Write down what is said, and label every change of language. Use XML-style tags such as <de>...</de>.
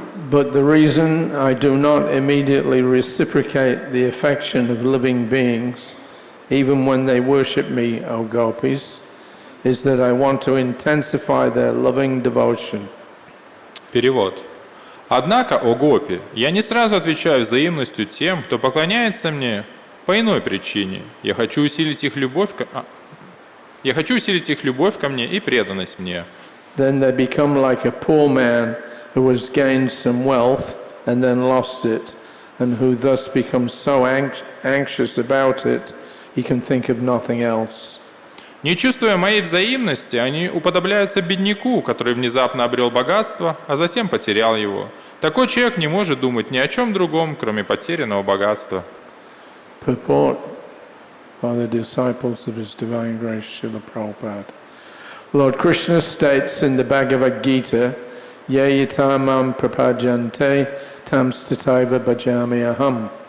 <en>But the reason I do not immediately reciprocate the affection of living beings, even when they worship me, O gopis, is that I want to intensify their loving devotion.</en> <ru>Перевод. Однако, о гопи, я не сразу отвечаю взаимностью тем, кто поклоняется мне по иной причине. Я хочу усилить их любовь ко мне и преданность мне.</ru> <en>Then they become like a poor man who has gained some wealth and then lost it, and who thus becomes so anxious about it, he can think of nothing else.</en> <ru>Не чувствуя моей взаимности, они уподобляются бедняку, который внезапно обрел богатство, а затем потерял его. Такой человек не может думать ни о чем другом, кроме потерянного богатства.</ru> <en>Purport by the disciples of His Divine Grace, Srila Prabhupada. Lord Krishna states in the Bhagavad Gita,</en> <sa>Ye yatamam prapajante tam stataiva bhajami aham.</sa>